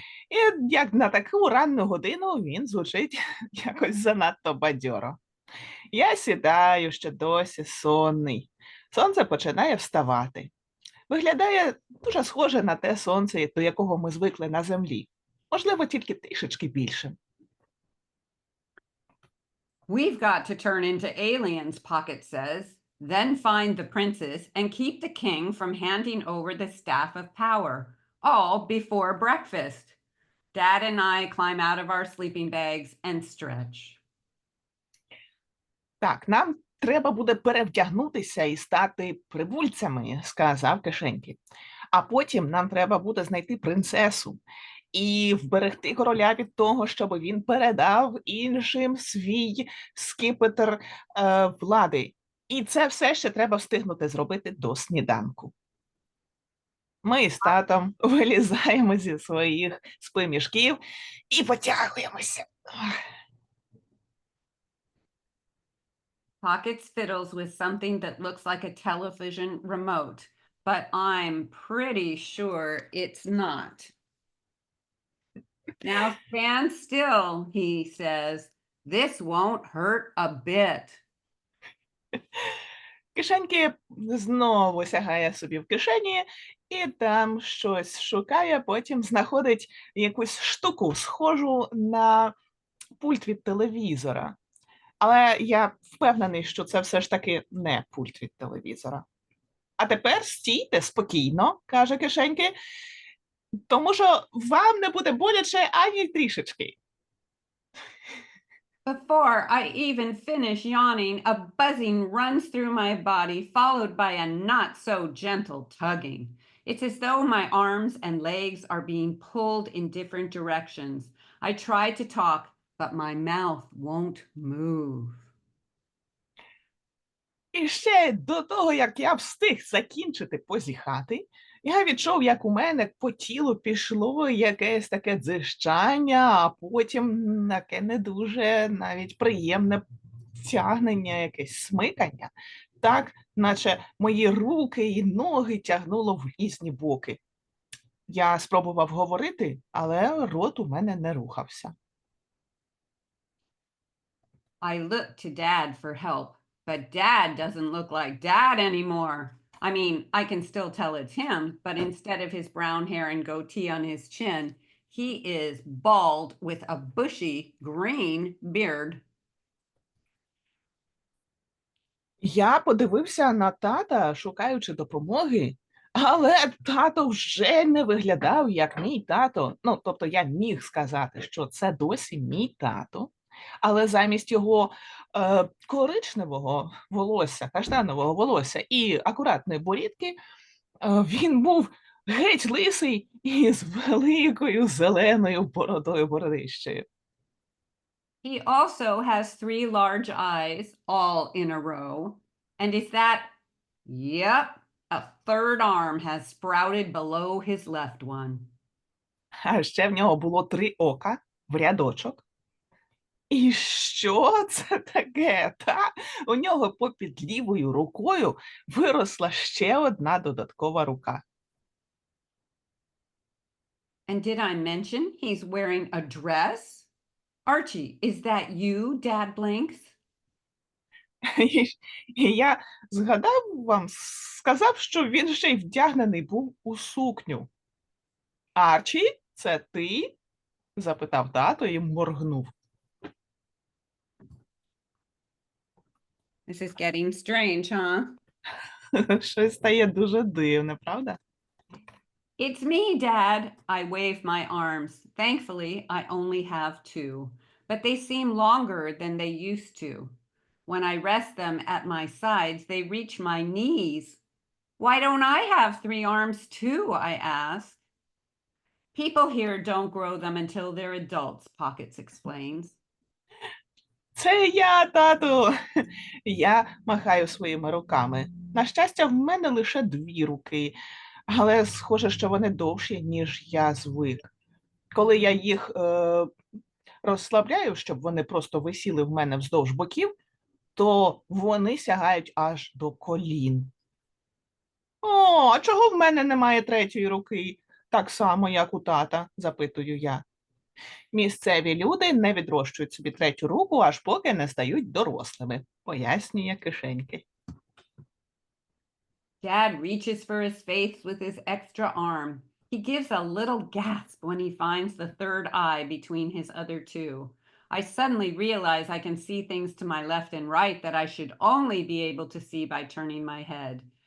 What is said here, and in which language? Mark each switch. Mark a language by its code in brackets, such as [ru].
[uk] І як на таку ранну годину він звучить якось занадто бадьоро. Я сідаю, ще досі сонний. Сонце починає вставати. Виглядає дуже схоже на те сонце, до якого ми звикли на землі. Можливо, тільки трішечки більше. [en] We've got to turn into aliens, Pocket says, then find the princess and keep the king from handing over the staff of power, all before breakfast. Dad and I climb out of our sleeping bags and stretch. [uk] Так, нам треба буде перевдягнутися і стати прибульцями, сказав кишеньки. А потім нам треба буде знайти принцесу і вберегти короля від того, щоб він передав іншим свій скіпетр влади. І це все ще треба встигнути зробити до сніданку. Ми з татом вилізаємо зі своїх спимішків і потягуємося. [en] Pockets fiddles with something that looks like a television remote, but I'm pretty sure it's not. Now stand still, he says. This won't hurt a bit. [uk] Кишеньки знову сягає собі в кишені і там щось шукає, потім знаходить якусь штуку, схожу на пульт від телевізора. Але я впевнений, що це все ж таки не пульт від телевізора. А тепер стійте спокійно, каже кишеньки, тому що вам не буде боляче ані трішечки. [en] Before I even finish yawning, a buzzing runs through my body, followed by a not so gentle tugging. It's as though my arms and legs are being pulled in different directions. I try to talk, but my mouth won't move. [uk] І ще до того, як я встиг закінчити позіхати, я відчув, як у мене по тілу пішло якесь таке дзижчання, а потім таке не дуже навіть приємне тягнення, якесь смикання. Так, наче мої руки і ноги тягнуло в різні боки. Я спробував говорити, але рот у мене не рухався. [en] I look to Dad for help. But Dad doesn't look like Dad anymore. I mean, I can still tell it's him, but instead of his brown hair and goatee on his chin, he is bald with a bushy green beard. [uk] Я подивився на тата, шукаючи допомоги, але тато вже не виглядав як мій тато. Ну, тобто я міг сказати, що це досі мій тато, але замість його коричневого волосся, каштанового волосся і акуратної борідки, він був геть лисий і з великою зеленою бородищею. [en] He also has 3 large eyes all in a row. And is that, yep, a third arm has sprouted below his left one. [uk] А ще в нього було 3 ока в рядочок. І що це таке? Та? У нього попід лівою рукою виросла ще одна додаткова рука. [en] And did I mention he's wearing a dress? Archie, is that you, Dad blinks? [uk] І я згадав вам, сказав, що він ще й вдягнений був у сукню. Арчі, це ти? Запитав тато і моргнув. [en] This is getting strange, huh? [uk] Щось стає дуже дивне, правда? [en] It's me, Dad. I wave my arms. Thankfully, I only have 2, but they seem longer than they used to. When I rest them at my sides, they reach my knees. Why don't I have 3 arms too? I ask. People here don't grow them until they're adults, Pockets explains. [uk] Це я, тату. Я махаю своїми руками. На щастя, в мене лише 2 руки, але схоже, що вони довші, ніж я звик. Коли я їх розслабляю, щоб вони просто висіли в мене вздовж боків, то вони сягають аж до колін. О, а чого в мене немає 3-ї руки? Так само, як у тата, запитую я. Місцеві люди не відрощують собі 3-ю руку, аж поки не стають дорослими, пояснює кишеньки. [en] Dad reaches for his face with his extra arm. He gives a little gasp when he finds the 3rd eye between his other 2. I suddenly realize I can see things to my left and right that I should only be able to see by turning my head.